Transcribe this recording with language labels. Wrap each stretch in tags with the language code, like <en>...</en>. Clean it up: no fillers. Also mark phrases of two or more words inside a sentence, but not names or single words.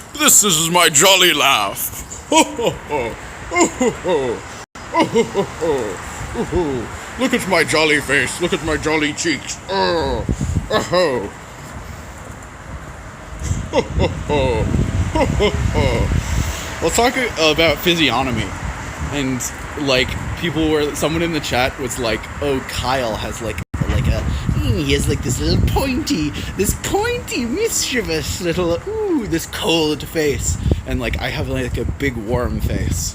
<en>This is my jolly laugh. Ho ho ho. Oh ho ho. Oh ho ho ho. Oh ho. Look at my jolly face. Look at my jolly cheeks. Oh. Oh ho. Ho ho ho. Ho ho ho. Let's talk about physiognomy. And like someone in the chat was like, oh, Kyle has he has like this pointy mischievous little this cold face, and like I have like a big warm face.</en>